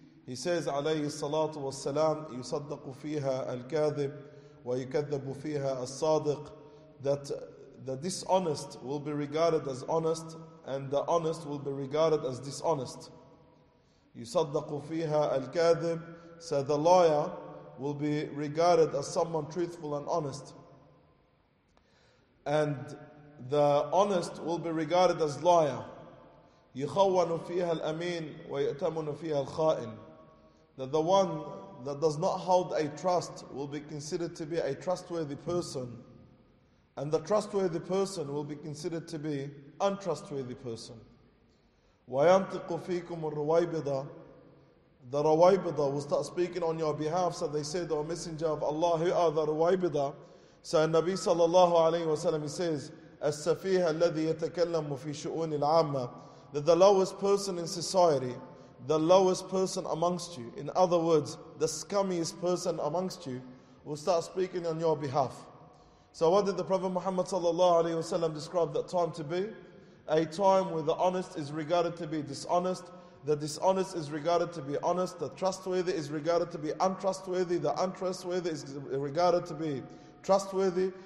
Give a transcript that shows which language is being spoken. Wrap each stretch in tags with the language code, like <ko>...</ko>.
<en>He says, alayhi salatu wa salam,</en> <ar>yusaddaqu fiha al-kathib, wa yukathabu fiha al-sadiq,</ar> <en>that the dishonest will be regarded as honest, and the honest will be regarded as dishonest.</en> <ar>Yusaddaqu fiha al-kathib,</ar> <en>so the liar will be regarded as someone truthful and honest. And the honest will be regarded as liar.</en> <ar>يخون فيها الأمين ويأتمن فيها الخائن.</ar> <en>That the one that does not hold a trust will be considered to be a trustworthy person, and the trustworthy person will be considered to be untrustworthy person.</en> <ar>وينطق فيكم الروايبضة.</ar> <en>The روايبضة will start speaking on your behalf. So they said, O Messenger of Allah, who are the روايبضة?</en> <ar>So النبي صلى الله عليه وسلم says, السفيه الذي يتكلم في شؤون العامة.</ar> <en>That the lowest person in society, the lowest person amongst you, in other words, the scummiest person amongst you, will start speaking on your behalf. So what did the Prophet Muhammad sallallahu alayhi wasallam describe that time to be? A time where the honest is regarded to be dishonest, the dishonest is regarded to be honest, the trustworthy is regarded to be untrustworthy, the untrustworthy is regarded to be trustworthy.</en>